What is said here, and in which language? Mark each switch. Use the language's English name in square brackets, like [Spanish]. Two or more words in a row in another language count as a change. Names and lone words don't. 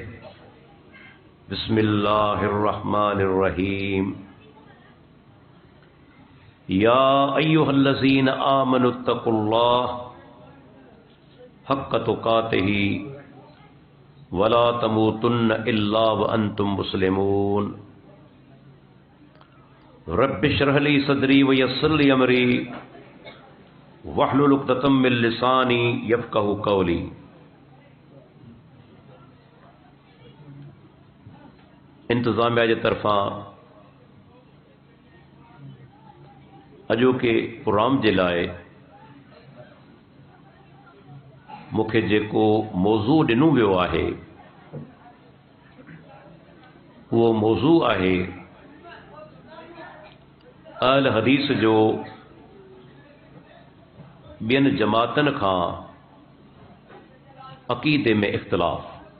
[Arabic] بسم الله الرحمن الرحيم. يا أيها الذين آمنوا اتقوا الله حق تقاته ولا تموتن إلا وأنتم مسلمون. رب اشرح لي صدري ويسر لي أمري واحلل عقدة من لساني يفقهوا قولي. [Sindhi] इंतज़ामिया जे तरफ़ां अॼोके प्रोग्राम जे लाइ मूंखे जेको मौज़ू ॾिनो वियो आहे उहो मौज़ू आहे अहल हदीस जो ॿियनि जमातनि खां अक़ीदे में इख़्तिलाफ़।